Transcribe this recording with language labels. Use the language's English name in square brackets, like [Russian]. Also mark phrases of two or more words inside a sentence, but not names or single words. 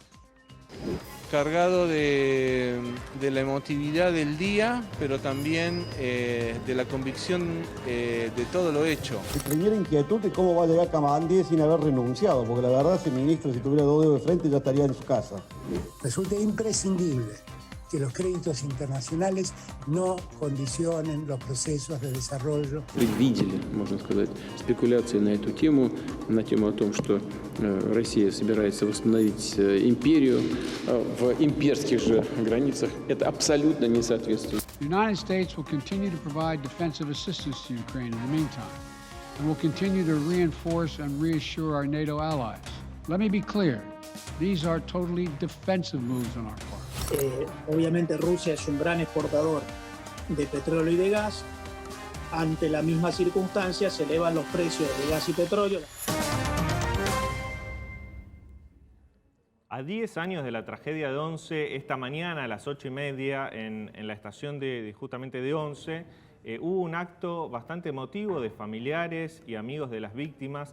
[Spanish] Cargado de la emotividad del día, pero también de la convicción de todo lo hecho. Mi primera inquietud es cómo va a llegar Camarandí sin haber renunciado, porque la verdad, ese ministro, si tuviera dos dedos de frente, ya estaría en su casa. Resulta imprescindible que los créditos internacionales no condicionen los procesos de desarrollo. [Russian] Предвидели, можно сказать, спекуляции на эту тему о том, что Россия собирается восстановить империю в имперских же границах. Это абсолютно не соответствует. [English] The United States will continue to provide defensive assistance to Ukraine in the meantime, and will continue to reinforce and reassure our NATO allies. Let me be clear, these are totally defensive moves on our part. [Spanish] Obviamente Rusia es un gran exportador de petróleo y de gas. Ante la misma circunstancia se elevan los precios de gas y petróleo. A 10 años de la tragedia de Once, esta mañana a las 8:30 en la estación justamente de Once, hubo un acto bastante emotivo de familiares y amigos de las víctimas.